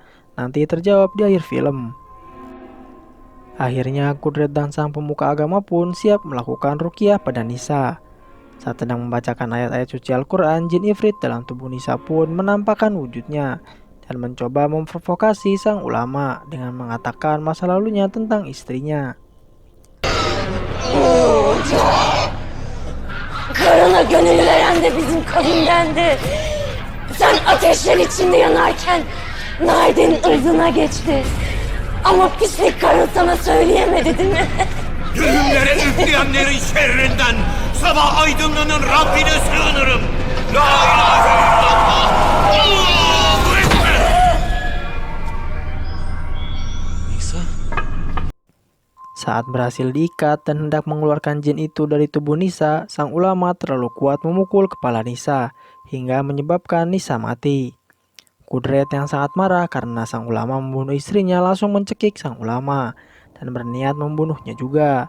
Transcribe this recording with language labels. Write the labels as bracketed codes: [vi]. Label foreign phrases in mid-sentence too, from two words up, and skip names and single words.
[id] Nanti terjawab di akhir film. Akhirnya Kudret dan sang pemuka agama pun siap melakukan ruqyah pada Nisa. Saat sedang membacakan ayat-ayat suci Al-Quran, jin ifrit dalam tubuh Nisa pun menampakkan wujudnya dan mencoba memprovokasi sang ulama dengan mengatakan masa lalunya tentang istrinya. [tr] Karına gönül veren de bizim kavimdendi. Sen ateşler içinde yanarken Naide'nin ırzına geçti. Ama pislik karın sana söyleyemedi değil mi? Düğümlere üfleyenlerin şerrinden sabah aydınlanan Rabbine sığınırım. [ar] لا إله إلا الله. الله أكبر. [tr] Nisa? [id] Saat berhasil diikat dan hendak mengeluarkan jin itu dari tubuh Nisa, sang ulama terlalu kuat memukul kepala Nisa hingga menyebabkan Nisa mati. Kudret yang sangat marah karena sang ulama membunuh istrinya langsung mencekik sang ulama dan berniat membunuhnya juga.